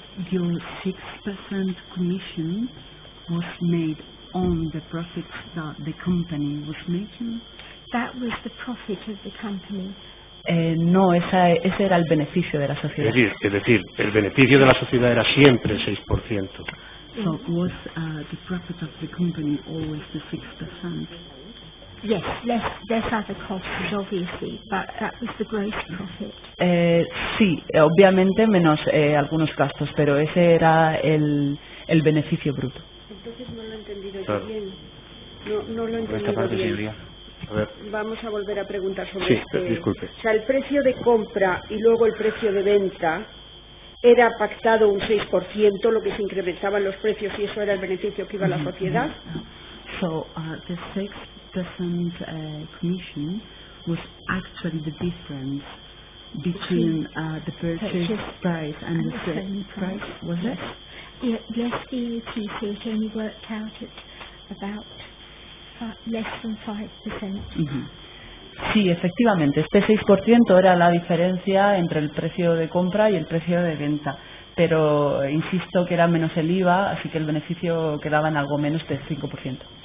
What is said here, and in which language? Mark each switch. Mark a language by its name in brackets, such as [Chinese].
[English] Your 6% commission was made on the profits that the company was making? That was the profit of the company. [Spanish] No, ese era el beneficio de la sociedad. Es decir, el beneficio de la sociedad era siempre el 6%. [English] So was the profit of the company always the 6%? Yes, less other costs, obviously, but that was the gross profit. [Spanish] Sí, obviamente menos algunos gastos, pero ese era el beneficio bruto. Entonces no lo he entendido yo bien. No lo he entendido bien. A ver. Vamos a volver a preguntar sobre disculpe. O sea, el precio de compra y luego el precio de venta era pactado un 6%, lo que se incrementaban los precios y eso era el beneficio que iba a la sociedad. [English] So the 6% commission was actually the difference between the purchase price and the sale price, was it? Yeah, less VAT, so it only worked out at about less than 5%. [Spanish] Sí, efectivamente, este 6% era la diferencia entre el precio de compra y el precio de venta, pero insisto que era menos el IVA, así que el beneficio quedaba en algo menos del 5%.